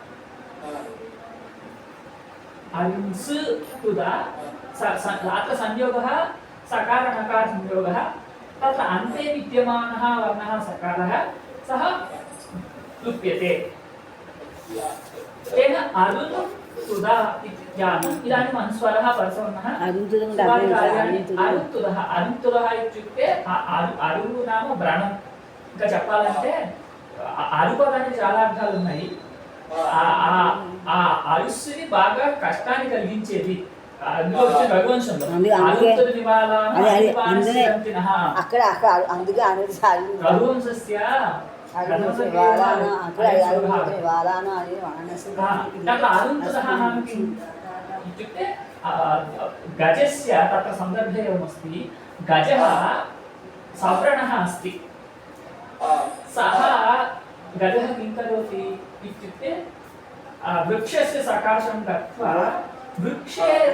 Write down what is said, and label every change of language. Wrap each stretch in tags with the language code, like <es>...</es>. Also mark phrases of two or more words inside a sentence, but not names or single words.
<sa>अरुन्स् तुदा अत्र संयोगः सकार नकार संयोगः तत्र अन्ते विद्यमानः वर्णः सकारः सः लुप्यते तेन अरुन् तुदा इति ज्ञातम् इदानीम् अनुस्वारः परसवर्णः अरुन्तुदः अरुन्तुदः इत्युक्ते अरु नाम व्रणं</sa> <te>ఇంకా చెప్పాలంటే అరుపదానికి చాలా అర్థాలు ఉన్నాయి ఆ అరుస్సుని బాగా కష్టాన్ని కలిగించేది అందులో వచ్చే రఘువంశంలో అరుంతుది నివాళాన అక్కడ అందుకే</te> <sa>రఘువంశస్య इत्युक्ते गजस्य तत्र सन्दर्भे एवमस्ति गजः सवर्णः अस्ति सः गजः किं करोति इत्युक्ते वृक्षस्य सकाशं गत्वा वृक्षे</sa>